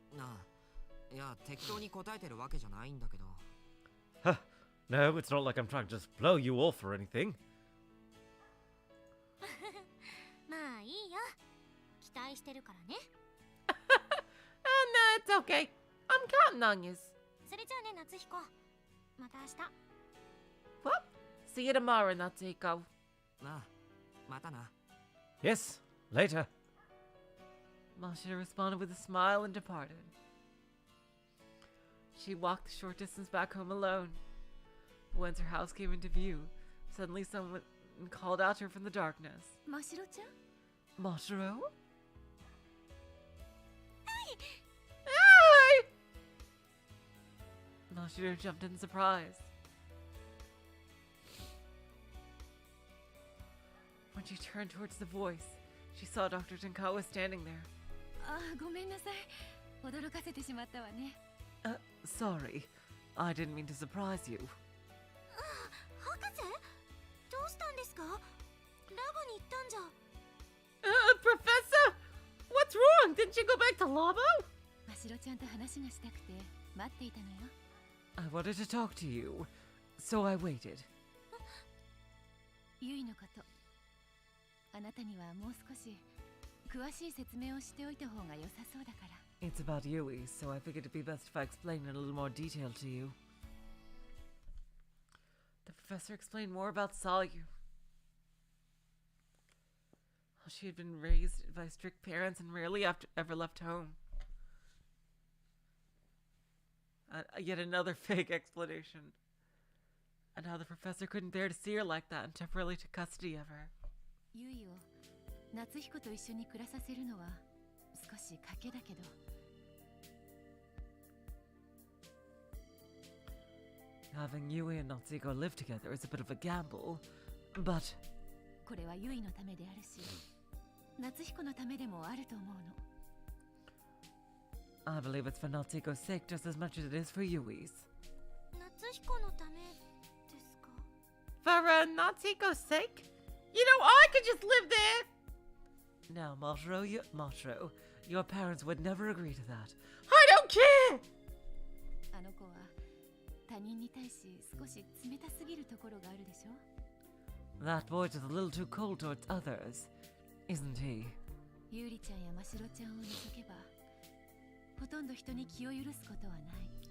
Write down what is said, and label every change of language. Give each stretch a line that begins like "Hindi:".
Japanese: なあ、いや、適当に答えてるわけじゃないんだけど。
English: Huh. No, it's not like I'm trying to just blow you off or anything.
Japanese: まあいいよ。期待してるからね。
English: No, it's okay. I'm counting on yous.
Japanese: それじゃあね、夏彦。また明日。
English: Well, see you tomorrow, Natsuko.
Japanese: ああ、またな。
English: Yes, later. Mashiro responded with a smile and departed. She walked the short distance back home alone. But once her house came into view, suddenly someone called out to her from the darkness.
Japanese: ましろちゃん
English: Mashiro? Hi! Mashiro jumped in surprise. When she turned towards the voice, she saw Dr. Tenkawa standing there.
Japanese: あごめんなさい驚かせてしまったわね
English: Sorry. I didn't mean to surprise you.
Japanese: 博士どうしたんですか？ラボに行ったんじゃ。
English: Professor! What's wrong? Didn't you go back to Labo?
Japanese: ましろちゃんと話がしたくて待っていたのよ
English: I wanted to talk to you, so I waited.
Japanese: ゆいのことあなたにはもう少し詳しい説明をしておいた方が良さそうだから
English: It's about Yui, so I figured it'd be best if I explained in a little more detail to you. The professor explained more about Sayu. How she had been raised by strict parents and rarely ever left home. Yet another fake explanation. And how the professor couldn't bear to see her like that and temporarily took custody of her.
Japanese: ゆいを夏彦と一緒に暮らさせるのは少し賭けだけど
English: Having Yui and Natsuko live together is a bit of a gamble, but
Japanese: これはゆいのためであるし夏彦のためでもあると思うの
English: I believe it's for Natsuko's sake just as much as it is for Yui's.
Japanese: 夏彦のためですか？
English: For Natsuko's sake? You know, I could just live there! Now, Mashiro, your parents would never agree to that. I don't care!
Japanese: あの子は他人に対し少し冷たすぎるところがあるでしょ
English: That boy's just a little too cold towards others, isn't he?
Japanese: ゆうりちゃんやましろちゃんを除けばほとんど人に気を許すことはない